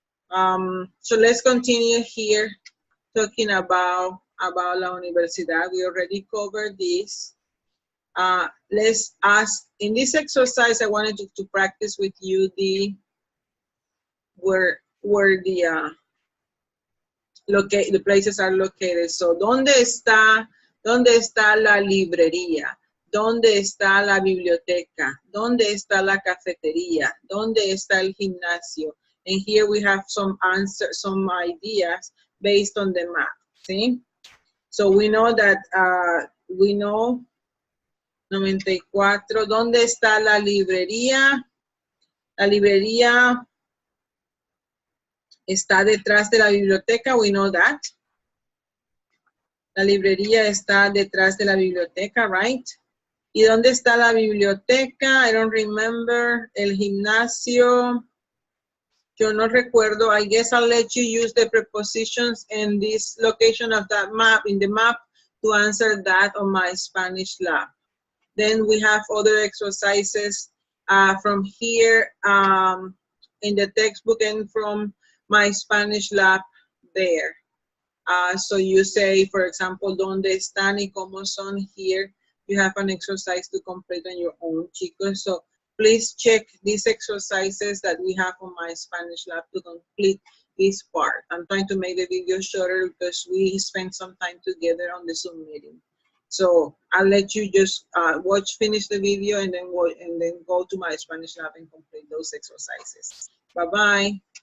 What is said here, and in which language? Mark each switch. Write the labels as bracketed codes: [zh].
[en] So let's continue here talking about La Universidad. We already covered this. Let's ask, in this exercise, I wanted to practice with you where the places are located. [es] So, ¿dónde está la librería? ¿Dónde está la biblioteca? ¿Dónde está la cafetería? ¿Dónde está el gimnasio? [en] And here we have some answers, some ideas based on the map. See? So we know that, 94. [es] ¿Dónde está la librería? La librería está detrás de la biblioteca. [en] We know that. [es] La librería está detrás de la biblioteca, right? ¿Y dónde está la biblioteca? [en] I don't remember. [es] El gimnasio. Yo no recuerdo. [en] I guess I'll let you use the prepositions in this location of that map, in the map, to answer that on my Spanish lab. Then we have other exercises from here in the textbook and from my Spanish lab there. So you say, for example, [es] ¿dónde están y cómo son? [en] Here you have an exercise to complete on your own, chicos. So please check these exercises that we have on my Spanish lab to complete this part. I'm trying to make the video shorter because we spent some time together on the Zoom meeting. So I'll let you just finish the video, and then go to my Spanish lab and complete those exercises. Bye-bye.